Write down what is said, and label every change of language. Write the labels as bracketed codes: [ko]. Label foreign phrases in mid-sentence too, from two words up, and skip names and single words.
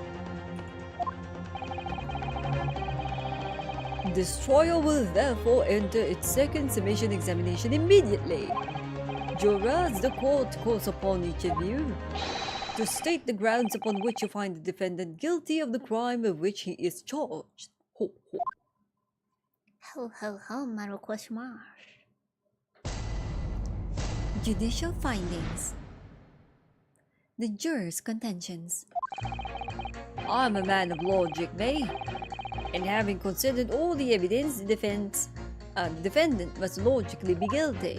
[en] This trial will therefore enter its second summation examination immediately. Jurors, the court calls upon each of you to state the grounds upon which you find the defendant guilty of the crime of which he is charged. Ho, ho. Ho ho ho, Marukoshimash. Judicial findings. The jurors' contentions. I'm a man of logic, eh? And having considered all the evidence, the defendant must logically be guilty.